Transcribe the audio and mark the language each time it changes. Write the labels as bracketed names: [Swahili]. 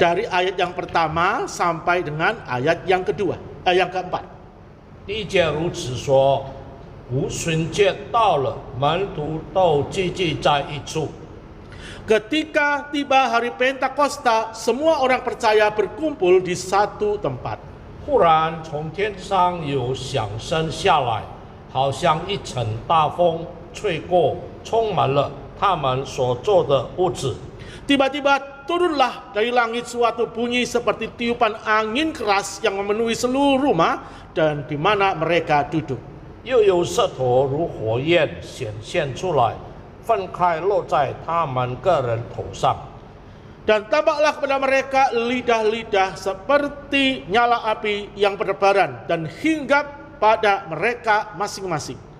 [Indonesian] Dari ayat yang pertama sampai dengan ayat yang kedua, yang keempat. [Chinese] 第1节如此说：五旬节到了，门徒都聚集在一处。 [Indonesian] Ketika tiba hari Pentakosta, semua orang percaya berkumpul di satu tempat. [Chinese] 忽然从天上有响声下来，好像一阵大风吹过，充满了他们所坐的屋子。 [Indonesian] Tiba-tiba turunlah dari langit suatu bunyi seperti tiupan angin keras yang memenuhi seluruh rumah dan di mana mereka duduk. [Chinese] 又有舌头如火焰显现出来，分开落在他们个人头上。 [Indonesian] Dan tampaklah kepada mereka lidah-lidah seperti nyala api yang berdebaran dan hinggap pada mereka masing-masing.